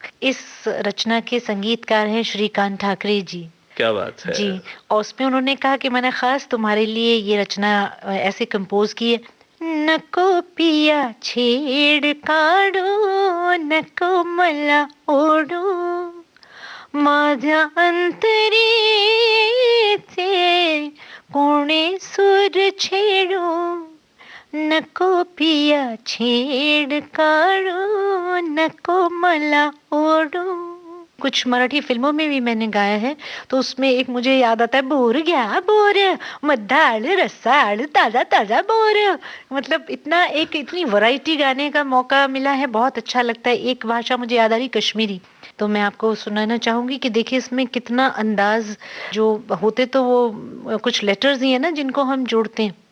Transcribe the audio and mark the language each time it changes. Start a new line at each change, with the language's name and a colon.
Hindi: इस रचना के संगीतकार हैं श्रीकांत ठाकरे जी। क्या बात है जी। और उसमें उन्होंने कहा कि मैंने खास तुम्हारे लिए ये रचना ऐसे कंपोज की है।
Marathi: नको पिया छेड़ काढो, नको मला ओढो, माझ्या अंतरीचे कोणे सूर छेडो, नको पिया छेड़ काढो, नको मला ओढो।
Hindi: कुछ मराठी फिल्मों में भी मैंने गाया है, तो उसमें एक मुझे याद आता है,
Marathi: बोर गया बोर, मद्दाड़ रसाड़ ताजा ताजा बोर।
Hindi: मतलब इतना इतनी वैरायटी गाने का मौका मिला है, बहुत अच्छा लगता है। एक भाषा मुझे याद आ रही, कश्मीरी, तो मैं आपको सुनाना चाहूंगी कि देखिए इसमें कितना अंदाज जो होते, तो वो कुछ लेटर्स ही है ना जिनको हम जोड़ते हैं।